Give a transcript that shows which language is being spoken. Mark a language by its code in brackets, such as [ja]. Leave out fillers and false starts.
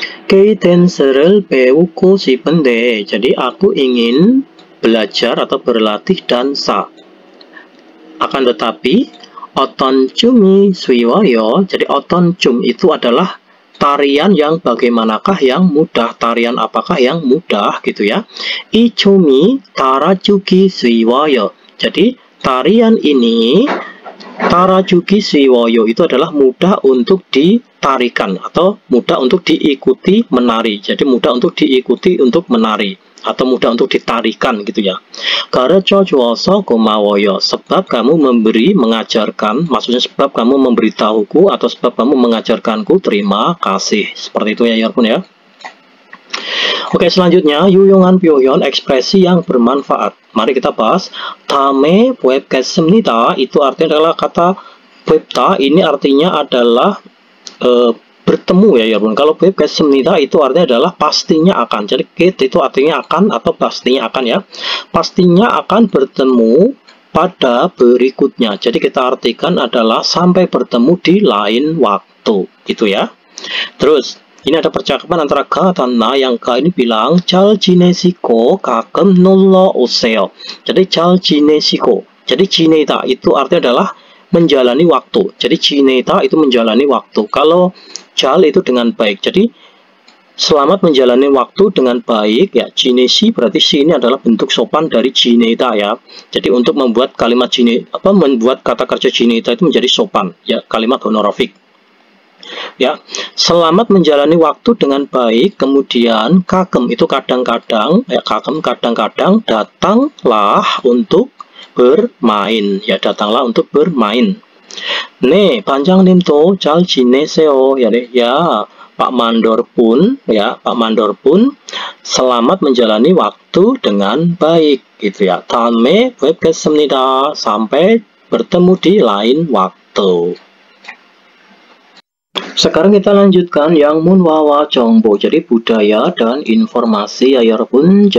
[ko] K-dancer를 배우고 싶은데. [id] Jadi aku ingin belajar atau berlatih dansa. Akan tetapi [ko] 어떤 춤이 쉬워요. [id] Jadi 어떤 춤 itu adalah tarian yang bagaimanakah yang mudah, tarian apakah yang mudah gitu ya. [ko] 이 춤이 따라주기 쉬워요. [id] Jadi tarian ini 따라주기 쉬워요 itu adalah mudah untuk ditarikan atau mudah untuk diikuti menari. Jadi mudah untuk diikuti untuk menari atau mudah untuk ditarikan gitu ya. [ko] 가르쳐주어서 고마워요. [id] Sebab kamu memberi, mengajarkan, maksudnya sebab kamu memberitahuku atau sebab kamu mengajarkanku, terima kasih. Seperti itu ya pun ya. Oke, selanjutnya 유용한 표현, ekspresi yang bermanfaat. Mari kita bahas. [ko] 다음에 뵙겠습니다. [id] Itu artinya adalah kata 뵙다. Ini artinya adalah bertemu ya pun. Kalau 뵙겠습니다 itu artinya adalah pastinya akan. Jadi itu artinya akan atau pastinya akan ya. Pastinya akan bertemu pada berikutnya. Jadi kita artikan adalah sampai bertemu di lain waktu gitu ya. Terus ini ada percakapan antara Ga dan Na. Yang Ga ini bilang [ko] 잘 지내시고 가끔 놀러 오세요. Jadi 잘 지내시고. [id] Jadi 지내다 itu artinya adalah menjalani waktu. Jadi 지내다 itu menjalani waktu. Kalau 잘 itu dengan baik. Jadi selamat menjalani waktu dengan baik ya. 지내시 berarti si ini adalah bentuk sopan dari 지내다 ya. Jadi untuk membuat kalimat membuat kata kerja 지내다 itu menjadi sopan ya, kalimat honorifik. Ya, selamat menjalani waktu dengan baik. Kemudian kagem itu kadang-kadang ya, kagem kadang-kadang, datanglah untuk bermain ya, datanglah untuk bermain. [ko] 네, 반장님도 잘 지내세요. [id] Ya, Pak Mandor pun ya, Pak Mandor pun selamat menjalani waktu dengan baik gitu ya. [ko] 다음에 뵙겠습니다. [id] Sampai bertemu di lain waktu. Sekarang kita lanjutkan yang munwawa 정보, jadi budaya dan informasi ya 여러분.